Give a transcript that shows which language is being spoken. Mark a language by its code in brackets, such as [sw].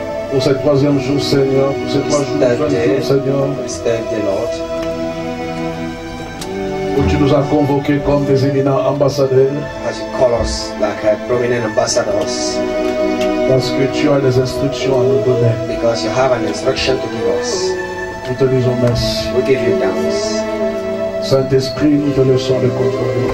[fr] Pour ce troisième jour, Seigneur. Pour ces 3 jours, Seigneur. [en] This third day, Lord. [fr] Où tu nous as convoqués comme des éminents ambassadeurs. [en] As you call us like prominent ambassadors. [fr] Parce que tu as des instructions à nous donner. [en] Because you have an instruction to give us. [fr] Nous te disons merci. [en] We give you thanks. [fr] Saint-Esprit, nous te laissons le contrôle.